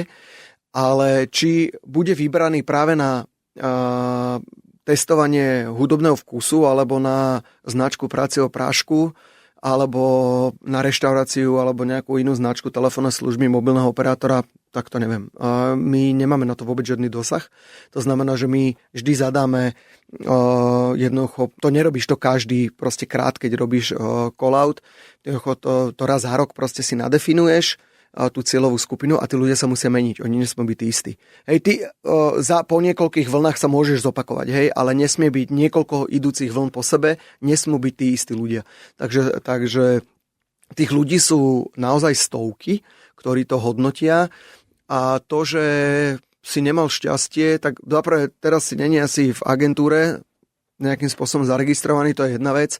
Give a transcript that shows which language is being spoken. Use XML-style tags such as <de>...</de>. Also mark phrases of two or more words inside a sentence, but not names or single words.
<sk>Ale či bude vybraný práve na testovanie hudobného vkusu, alebo na značku pracieho prášku, alebo na reštauráciu, alebo nejakú inú značku telefónnej služby mobilného operátora, tak to neviem. My nemáme na to vôbec žiadny dosah. To znamená, že my vždy zadáme jednoducho, to nerobíš to každý proste krát, keď robíš call-out, to raz za rok proste si nadefinuješ tú cieľovú skupinu a tí ľudia sa musia meniť. Oni nesmú byť tí istí. Hej, ty po niekoľkých vlnách sa môžeš zopakovať, hej, ale nesmie byť niekoľko idúcich vln po sebe, nesmú byť tí istí ľudia. Takže tých ľudí sú naozaj stovky, ktorí to hodnotia a to, že si nemal šťastie, tak dobre, teraz si není asi v agentúre nejakým spôsobom zaregistrovaný, to je jedna vec.</sk>